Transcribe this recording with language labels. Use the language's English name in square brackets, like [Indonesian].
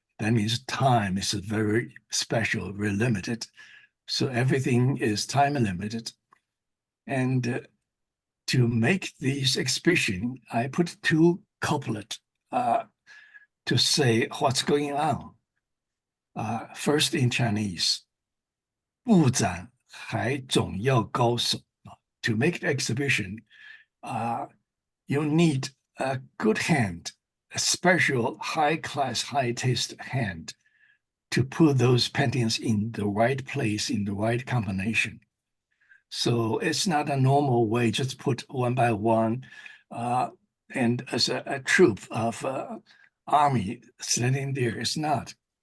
[English] That means time is very special, very limited. So everything is time limited. And to make this exhibition, I put 2 couplets to say what's going on. First in Chinese, [Chinese] 布展还总要高手. [English] To make the exhibition, you need a good hand, a special high-class, high-taste hand to put those paintings in the right place, in the right combination. So it's not a normal way, just put one by one, and as a troop of army standing there. It's not.